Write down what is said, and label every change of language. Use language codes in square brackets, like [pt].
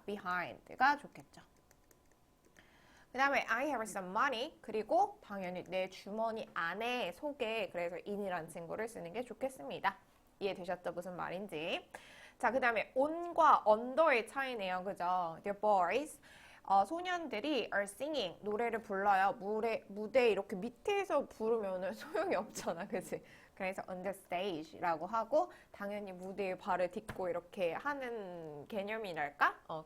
[ko] behind가 좋겠죠. 그 다음에 [en] I have some money [ko] 그리고 당연히 내 주머니 안에 속에 그래서 in이라는 친구를 쓰는 게 좋겠습니다. 이해되셨죠? 무슨 말인지. 자, 그 다음에 on과 under의 차이네요. 그죠? [en] The boys [ko] 소년들이 [en] are singing [ko] 노래를 불러요. 무대 이렇게 밑에서 부르면은 소용이 없잖아. 그치? 그래서 [en] on the stage [ko] 라고 하고 당연히 무대에 발을 딛고 이렇게 하는 개념이랄까?